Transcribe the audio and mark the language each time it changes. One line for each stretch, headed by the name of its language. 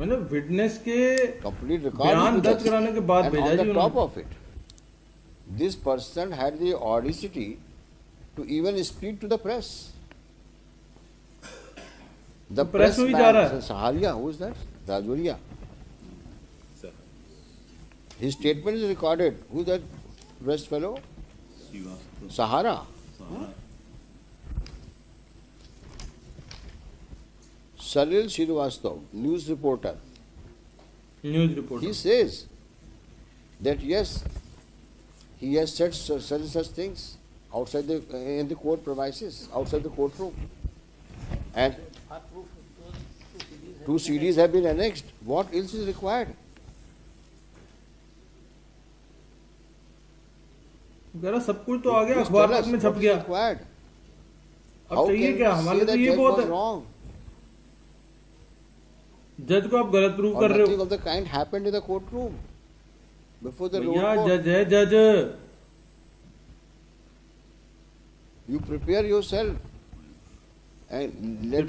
Hindi: मतलब विटनेस के
English: complete
Hindi: बयान दर्ज कराने के बाद भेजा जी.
English: On the top of it, this person had the audacity to even speak to the press. The
Hindi: press में भी जा रहा है.
English: Saharia, who is that? Rajoria. His statement is recorded. Who is that press fellow? Sahara. Salil Srivastava, news reporter. He says that yes, he has said such things outside in the court premises, outside the courtroom, and 2 CDs have been annexed. What else is required?
Hindi: सब कुछ तो आ गया, अखबार तक में छप गया. अब चाहिए क्या, हमारे तो ये बहुत है. जज को आप गलत प्रूव कर रहे हो.
English: Nothing of the kind happened in the courtroom before the lower court.
Hindi: जज है जज.
English: You prepare yourself and let